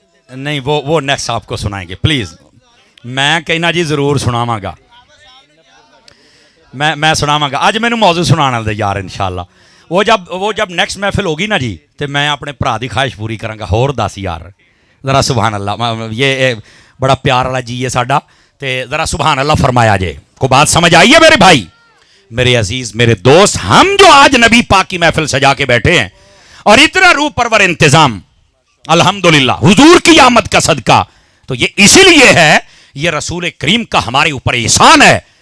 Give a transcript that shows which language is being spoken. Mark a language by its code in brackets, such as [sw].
[ur] نہیں وہ نیکسٹ آپ کو سنائیں گے پلیز. [pa] میں کہنا جی ضرور سناواں گا, میں سناواں گا. اج مینوں موضوع سنانا دے یار انشاءاللہ. [ur] وہ جب نیکسٹ محفل ہوگی نا جی تو میں [pa] اپنے بھرا دی خواہش پوری کراں گا. ہور دس یار ذرا سبحان اللہ. [ur] یہ بڑا پیار والا جی ہے [pa] ساڈا, تے ذرا سبحان اللہ فرمایا جے. [ur] کو بات سمجھ آئی ہے میرے بھائی, میرے عزیز, میرے دوست؟ ہم جو آج نبی پاک کی محفل سجا کے بیٹھے ہیں اور اتنا روح پرور انتظام الحمدللہ حضور کی آمد کا صدقہ, تو یہ اسی لیے ہے, یہ رسول کریم کا ہمارے اوپر احسان ہے.